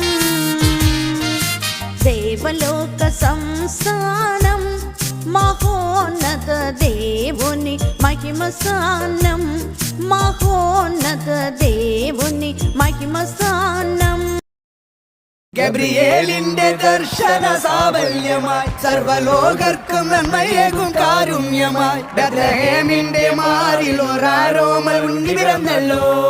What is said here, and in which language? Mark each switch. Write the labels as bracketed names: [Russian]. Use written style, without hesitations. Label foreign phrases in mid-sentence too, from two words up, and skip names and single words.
[Telugu] దేవలోక సంస్థానం మహోన్నత దేవుని మహిమ స్థానం మహోన్నత దేవుని మహిమ స్థానం [Malayalam] ഗബ്രിയേലിന്റെ ദർശന സാഫല്യമായി സർവലോകർക്കും നന്മയേകും കാരുണ്യമായി ബെത്ലഹേമിന്റെ മാറിൽ ഒരാരോമൽ ഉണ്ണി പിറന്നല്ലോ.